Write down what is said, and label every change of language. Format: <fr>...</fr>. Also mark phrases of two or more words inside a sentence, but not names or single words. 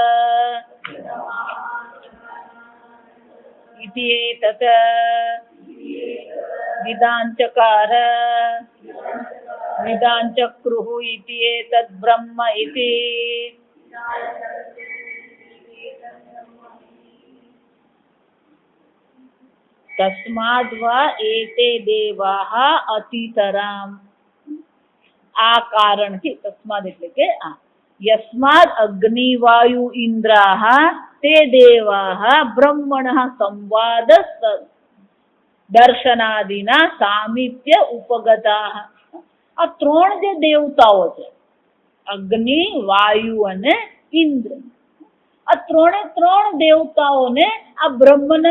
<sa>इति एतत् विदाञ्चकार विदाञ्चक्रुः इति एतत् ब्रह्म इति तस्माद्वा एते देवाः अतितराम,</sa> <gu>આ કારણથી તસ્માદ એટલે કે આ</gu> <sa>યસ્માદ અગ્નિવાયુ ઇન્દ્રાહ તે દેવાહ બ્રહ્મણઃ સંવાદ દર્શનાદિના સામીપ્ય ઉપગતાઃ.</sa> <gu>આ ત્રણ જે દેવતાઓ છે અગ્નિ, વાયુ અને ઇન્દ્ર, આ ત્રણ દેવતાઓને આ બ્રહ્મના</gu>